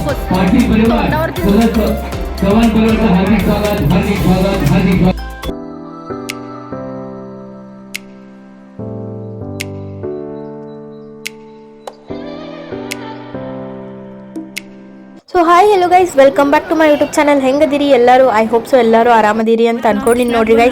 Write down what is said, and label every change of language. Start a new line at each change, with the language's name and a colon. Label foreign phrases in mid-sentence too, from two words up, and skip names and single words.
Hindi: पाटील परिवार सदस्य चव्हाण परिवार का हार्दिक स्वागत हार्दिक स्वागत हार्दिक स्वागत।
English: so hi hello guys, welcome back to my YouTube channel.
Kannada: ಹೆಂಗದಿರಿ ಎಲ್ಲರೂ?
English: I hope so
Kannada: ಎಲ್ಲರೂ ಆರಾಮದಿರಿ ಅಂತ ಅನ್ಕೊಂಡಿನಿ ನೋಡ್ರಿ ಗೈಸ್.